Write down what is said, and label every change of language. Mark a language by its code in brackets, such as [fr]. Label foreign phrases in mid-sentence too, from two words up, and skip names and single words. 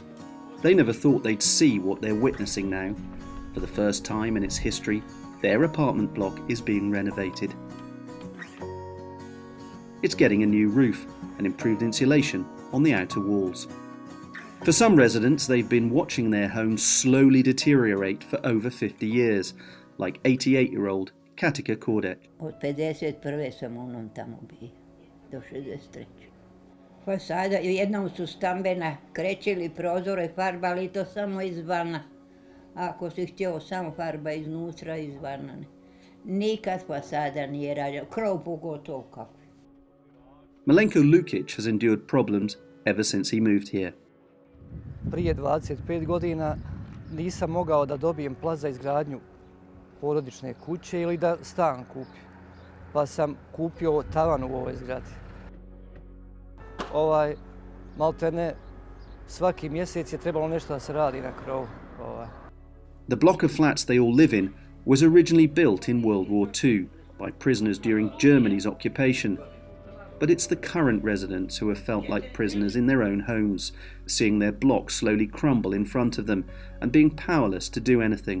[en] They never thought they'd see what they're witnessing now. For the first time in its history, their apartment block is being renovated. It's getting a new roof and improved insulation on the outer walls. For some residents, they've been watching their homes slowly deteriorate for over 50 years, like 88-year-old Katika Kordek. [bs] Od 51. sam onom tamo bio, do 63. Pa sada jednom su stambena krećili prozore, farbali to samo izvana. Ako si htio samo farba iznutra, izvana. Nikad fasada nije rađena, krov pogotovo kako. [en] Milenko Lukic has endured problems ever since he moved here. [bs] Prije 25 godina nisam mogao da dobijem plac za izgradnju porodične kuće ili da stan kupim. Pa sam kupio tavan u ovoj zgradi. Maltene svaki mjesec je trebalo nešto da se radi na krovu. [en] The block of flats they all live in was originally built in World War II by prisoners during Germany's occupation. But it's the current residents who have felt like prisoners in their own homes, seeing their block slowly crumble in front of them and being powerless to do anything.